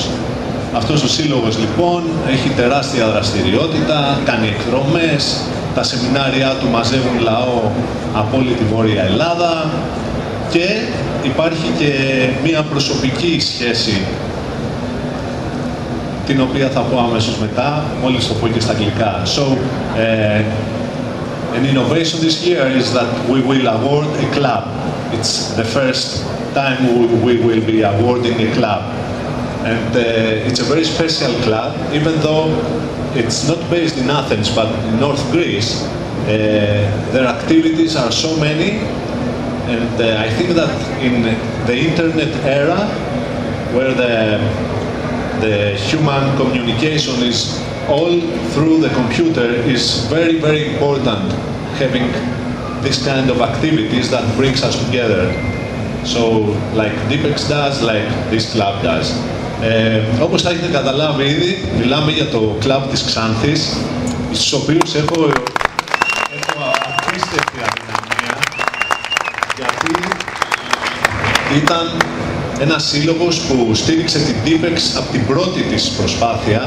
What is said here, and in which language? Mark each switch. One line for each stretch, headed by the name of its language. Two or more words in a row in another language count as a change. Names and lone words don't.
Greek: Αυτός ο σύλλογος λοιπόν έχει τεράστια δραστηριότητα, κάνει εκδρομές, τα σεμινάρια του μαζεύουν λαό από όλη τη Βόρεια Ελλάδα και υπάρχει και μία προσωπική σχέση την οποία θα πω αμέσως μετά, μόλις το πω και στα αγγλικά.
English: So, an innovation this year is that we will award a club. It's the first time we will be awarding a club. And it's a very special club, even though it's not based in Athens, but in North Greece. Their activities are so many, and I think that in the internet era, where the human communication is all through the computer, is very, very important having this kind of activities that brings us together. So, like DeepX does, like this club does.
Greek: Όπως θα έχετε καταλάβει ήδη, μιλάμε για το κλαμπ της Ξάνθης, στους οποίους έχω απίστευτη αδυναμία, γιατί ήταν ένας σύλλογος που στήριξε την DeepX από την πρώτη της προσπάθεια.